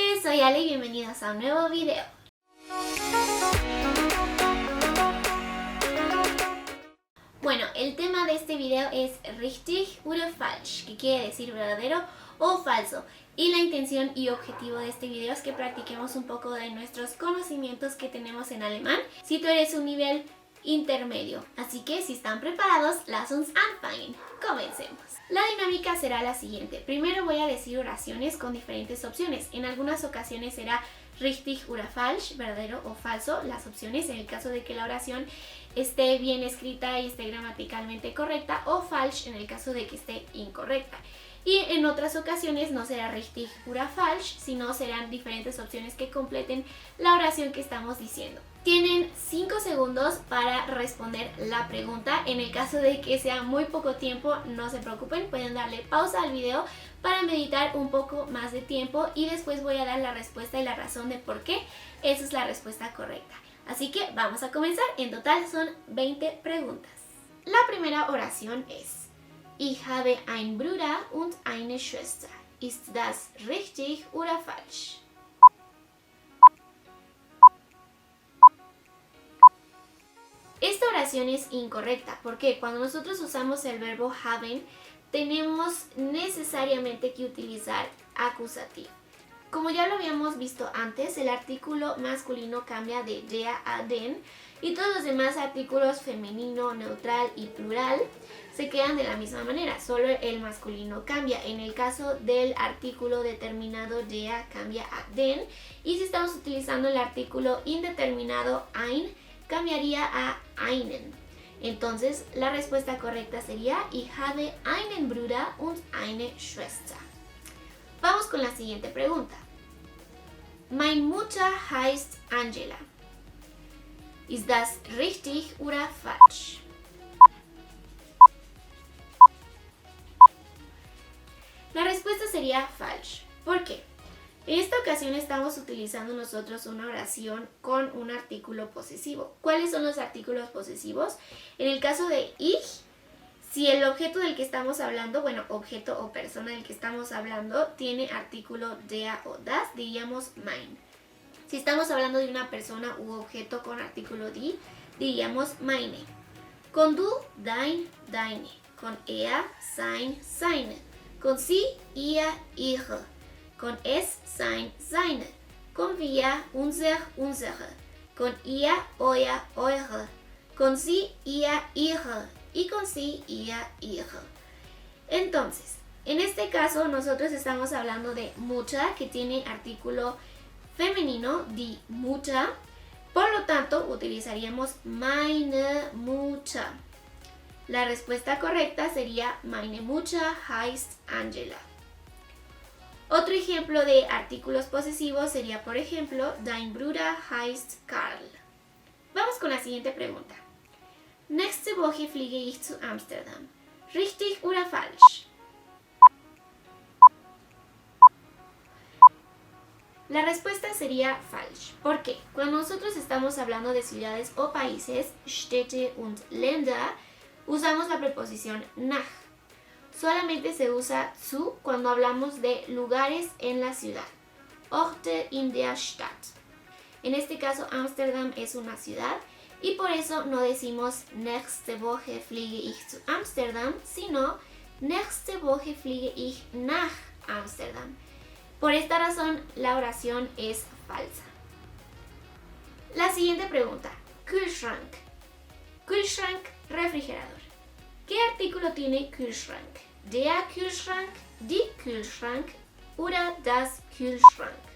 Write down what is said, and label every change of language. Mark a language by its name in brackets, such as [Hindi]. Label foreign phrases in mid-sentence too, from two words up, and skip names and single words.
[Spanish] soy Ale y bienvenidos a un nuevo video. Bueno, el tema de este video es [German] richtig oder falsch, [Spanish] que quiere decir verdadero o falso. Y la intención y objetivo de este video es que practiquemos un poco de nuestros conocimientos que tenemos en alemán si tú eres un nivel intermedio. Así que si están preparados, [German] lass uns anfangen. [Spanish] Comencemos. La dinámica será la siguiente. Primero voy a decir oraciones con diferentes opciones. En algunas ocasiones será [German] richtig oder falsch, [Spanish] verdadero o falso, las opciones en el caso de que la oración esté bien escrita y esté gramaticalmente correcta, o falsch en el caso de que esté incorrecta. Y en otras ocasiones no será [German] richtig oder falsch, [Spanish] sino serán diferentes opciones que completen la oración que estamos diciendo. Tienen 5 segundos para responder la pregunta. En el caso de que sea muy poco tiempo, no se preocupen, pueden darle pausa al video para meditar un poco más de tiempo y después voy a dar la respuesta y la razón de por qué esa es la respuesta correcta. Así que vamos a comenzar. En total son 20 preguntas. La primera oración es: [German] Ich habe einen Bruder und eine Schwester. Ist das richtig oder falsch? [Spanish] Esta oración es incorrecta porque cuando nosotros usamos el verbo haben, tenemos necesariamente que utilizar acusativo. Como ya lo habíamos visto antes, el artículo masculino cambia de der a den y todos los demás artículos femenino, neutral y plural se quedan de la misma manera, solo el masculino cambia. En el caso del artículo determinado der cambia a den, y si estamos utilizando el artículo indeterminado ein, cambiaría a einen. Entonces la respuesta correcta sería [German] Ich habe einen Bruder und eine Schwester. [Spanish] Vamos con la siguiente pregunta. [German] Meine Mutter heißt Angela. Ist das richtig oder falsch? [Spanish] La respuesta sería falsch. ¿Por qué? En esta ocasión estamos utilizando nosotros una oración con un artículo posesivo. ¿Cuáles son los artículos posesivos? En el caso de ich, si el objeto del que estamos hablando, objeto o persona del que estamos hablando, tiene artículo der o das, diríamos mein. Si estamos hablando de una persona u objeto con artículo die, diríamos meine. [German] Con du, dein, deine. Con er, sein, seine. Con sie, ihr, ihre. Con es, sein, seine. Con wir, unser, unsere. Con ihr, euer, eure. Con sie, ihr, ihre. [Spanish] Y con sí, [German] ihr, ihre. [Spanish] Entonces, en este caso nosotros estamos hablando de Mutter, que tiene artículo femenino, [German] die Mutter. [Spanish] Por lo tanto, utilizaríamos [German] meine Mutter. [Spanish] La respuesta correcta sería [German] Meine Mutter heißt Angela. [Spanish] Otro ejemplo de artículos posesivos sería, por ejemplo, [German] Dein Bruder heißt Karl. [Spanish] Vamos con la siguiente pregunta. [German] Nächste Woche fliege ich zu Amsterdam. Richtig oder falsch? [Spanish] La respuesta sería falsch. ¿Por qué? Cuando nosotros estamos hablando de ciudades o países, [German] Städte und Länder, [Spanish] usamos la preposición nach. Solamente se usa zu cuando hablamos de lugares en la ciudad. [German] Orte in der Stadt. [Spanish] En este caso, Ámsterdam es una ciudad. Y por eso no decimos [German] nächste Woche fliege ich zu Amsterdam, [Spanish] sino [German] nächste Woche fliege ich nach Amsterdam. [Spanish] Por esta razón, la oración es falsa. La siguiente pregunta. [German] Kühlschrank. Kühlschrank, [Spanish] refrigerador. ¿Qué artículo tiene Kühlschrank? [German] Der Kühlschrank, die Kühlschrank oder das Kühlschrank.